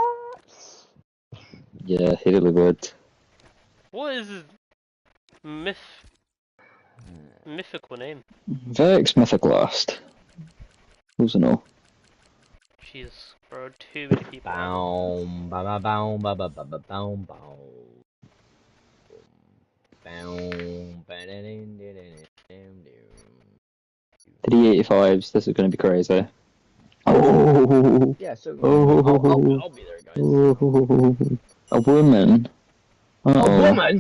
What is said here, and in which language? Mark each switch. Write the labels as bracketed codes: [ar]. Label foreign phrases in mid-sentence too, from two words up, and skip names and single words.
[en] Yeah, he really would. What is his mythical name? Vex Mythoclast. Who's I know? Jesus, bro, too many people. Boom, ba ba boom, ba ba ba ba boom, boom. Boom, $3.85s. This is going to be crazy. Oh. Yeah, so Oh. I'll be there, guys. Oh. A woman. Uh-oh. A woman?